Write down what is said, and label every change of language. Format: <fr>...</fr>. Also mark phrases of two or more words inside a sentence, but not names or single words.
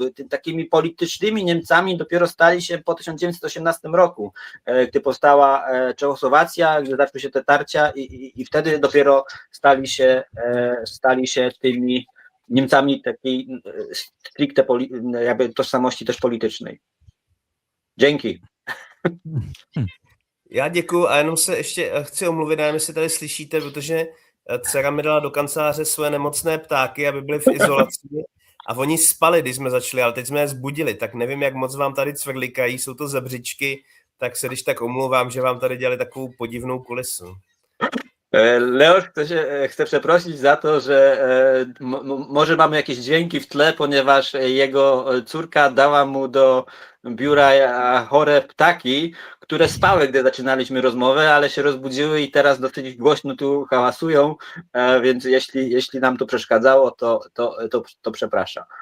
<pl>Takimi politycznymi Niemcami dopiero stali się po 1918 roku, gdy powstała Czechosłowacja, gdy zaczęły się te tarcia i wtedy dopiero stali się tymi Niemcami takiej stricte jakby tożsamości też politycznej. Dzięki.</pl> <cs>Já děkuju a jenom se ještě chci omluvit, nevím, jestli tady slyšíte, protože dcera mi dala do kanceláře své nemocné ptáky, aby byly v izolaci a oni spali, když jsme začali, ale teď jsme je zbudili, tak nevím, jak moc vám tady cvrlikají, jsou to zebřičky, tak se když tak omlouvám, že vám tady dělali takovou podivnou kulisu.</cs> <pl>Leoś chce przeprosić za to, że może mamy jakieś dźwięki w tle, ponieważ jego córka dała mu do biura chore ptaki, które spały, gdy zaczynaliśmy rozmowę, ale się rozbudziły i teraz dosyć głośno tu hałasują, więc jeśli nam to przeszkadzało, to przepraszam.</pl>